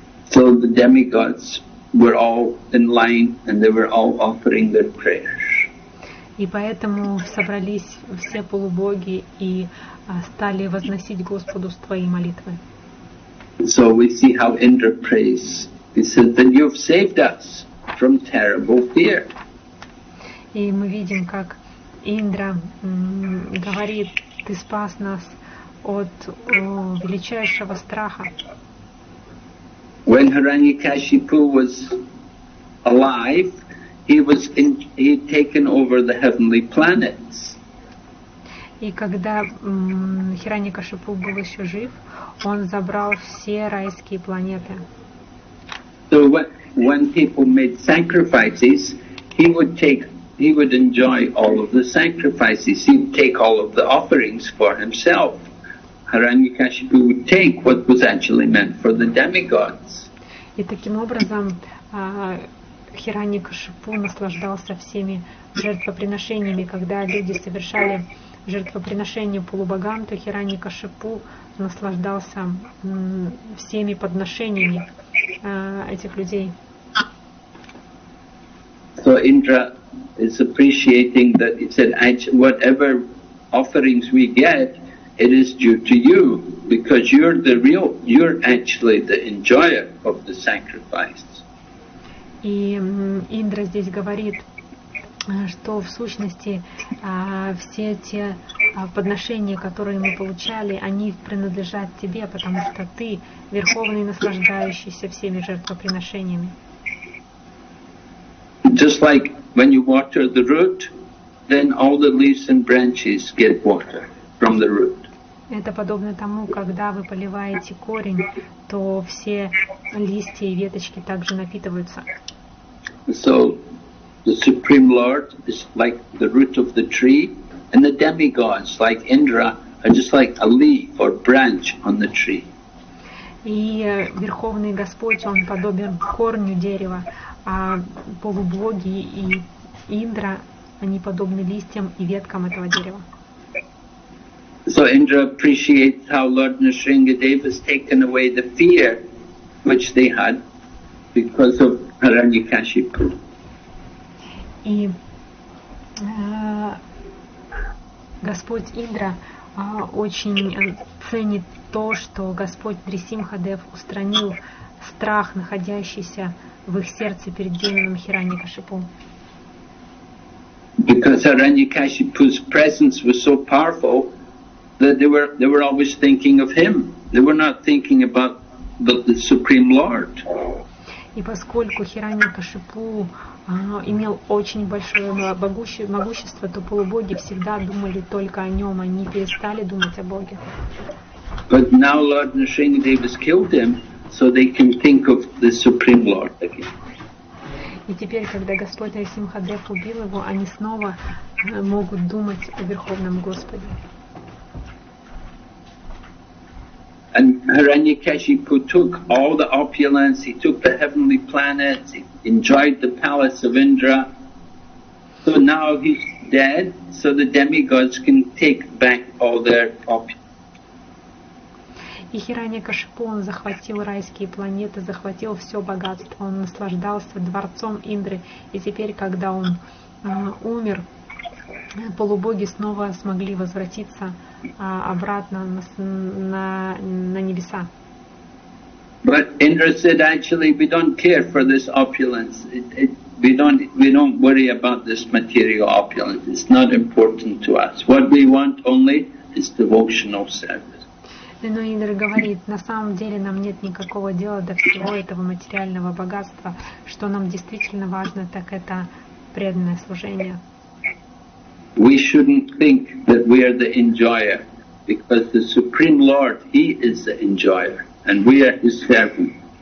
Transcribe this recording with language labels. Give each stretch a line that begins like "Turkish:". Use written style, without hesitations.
English: So the demigods were all in line, and they were all offering their prayers.
Russian: И поэтому собрались все полубоги и стали возносить Господу свои молитвы.
English: So we see how Indra prays. He said that you've saved us from terrible fear.
Russian: И мы видим, как Индра говорит: «Ты спас нас от величайшего страха».
English: When Hiranyakashipu was alive, he had taken over the heavenly planets.
Russian: И когда Хираньякашипу был еще жив, он забрал все райские планеты.
English: So when people made sacrifices, he would enjoy all of the sacrifices. He would take all of the offerings for himself. Hiranyakashipu would take what was actually meant for the demigods.
Russian: И таким образом Хираньякашипу наслаждался всеми жертвоприношениями. Когда люди совершали жертвоприношения полубогам, то Хираньякашипу наслаждался всеми подношениями этих людей.
English: So Indra is appreciating that. He said, whatever offerings we get, it is due to you, because you're actually the enjoyer of the sacrifice.
Russian: И Индра здесь говорит, что в сущности все те подношения, которые мы получали, они принадлежат тебе, потому что ты верховный, наслаждающийся всеми жертвоприношениями.
English: Just like when you water the root, then all the leaves and branches get water from the root.
Russian: Это подобно тому, когда вы поливаете корень, то все листья и веточки также напитываются.
English: So the Supreme Lord is like the root of the tree, and the demigods, like Indra, are just like a leaf or branch on the tree.
Russian: И Верховный Господь, Он подобен корню дерева, а полубоги и Индра, они подобны листьям и веткам этого дерева.
English: So Indra appreciates how Lord Nrsimhadev has taken away the fear which they had because of Hiranyakashipu.
Russian: И Господь Индра очень ценит то, что Господь Нрисимхадев устранил страх, находящийся в их сердце перед демоном Хираньякашипу.
English: Because Hiranyakashipu's presence was so powerful that they were always thinking of him. They were not thinking about the Supreme Lord.
Russian: И поскольку Хираньякашипу имел очень большое могущество, то полубоги всегда думали только о нем, они перестали думать о Боге.
English: But now Lord Nrsimhadev has killed him, so they can think of the Supreme Lord again.
Russian: И теперь, когда Господь Нрисимхадев убил его, они снова могут думать о Верховном Господе.
English: And Hiranyakashipu took all the opulence, he took the heavenly planets, he enjoyed the palace of Indra. So now he's dead, so the demigods can take back all their opulence.
Russian: И Хираньякашипу, он захватил райские планеты, захватил все богатство, он наслаждался дворцом Индры, и теперь, когда он умер, полубоги снова смогли возвратиться обратно на небеса.
English: But Indra said, actually, we don't care for this opulence. We don't worry about this material opulence. It's not important to us. What we want only is devotional service.
Russian: Но Индра говорит, на самом деле нам нет никакого дела до всего этого материального богатства. Что нам действительно важно, так это преданное служение.
English: We shouldn't think that we are the enjoyer, because the Supreme Lord, He is the enjoyer, and we are His servants.